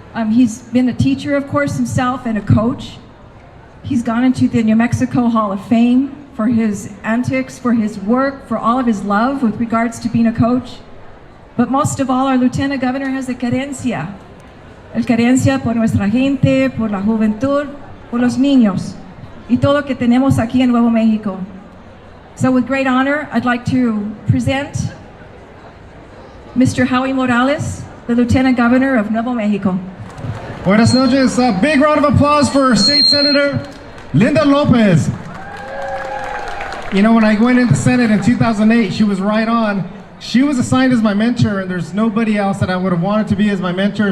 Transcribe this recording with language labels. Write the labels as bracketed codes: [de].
[en] He's been a teacher, of course, himself, and a coach. He's gone into the New Mexico Hall of Fame for his antics, for his work, for all of his love with regards to being a coach. But most of all, our Lieutenant Governor has a querencia. [es] El querencia por nuestra gente, por la juventud, por los niños, y todo lo que tenemos aquí en Nuevo México. [en] So with great honor, I'd like to present Mr. Howie Morales, the Lieutenant Governor of Nuevo México. [es] Buenas noches. [en] A big round of applause for State Senator Linda Lopez. You know, when I went into Senate in 2008, she was right on. She was assigned as my mentor, and there's nobody else that I would have wanted to be as my mentor.